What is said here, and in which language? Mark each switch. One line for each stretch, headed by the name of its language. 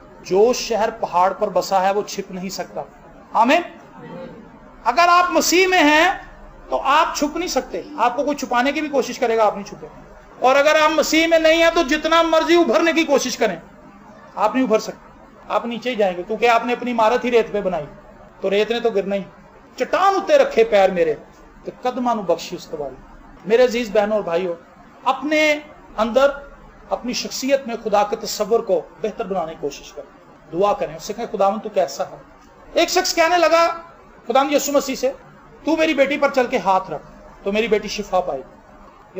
Urdu: جو شہر پہاڑ پر بسا ہے وہ چھپ نہیں سکتا. آمین. اگر آپ مسیح میں ہیں تو آپ چھپ نہیں سکتے. آپ کو کوئی چھپانے کی بھی کوشش کرے گا آپ نہیں چھپے. اور اگر آپ مسیح میں نہیں ہیں تو جتنا مرضی ابھرنے کی کوشش کریں آپ نہیں ابھر سکتے. آپ نیچے ہی جائیں گے کیونکہ آپ نے اپنی عمارت ہی ریت پہ بنائی. تو ریت نے تو گرنا ہی.
Punjabi: چٹان اتے رکھے پیر میرے تو قدماں نو بخشی اس تباری.
Urdu: میرے عزیز بہنوں اور بھائیوں، اپنے اندر اپنی شخصیت میں خدا کے تصور کو بہتر بنانے کی کوشش کریں. دعا کریں، اس سے کہیں خداوند تو کیسا ہے. ایک شخص کہنے لگا خداوند یسوع مسیح سے، تو میری بیٹی پر چل کے ہاتھ رکھ تو میری بیٹی شفا پائے گی.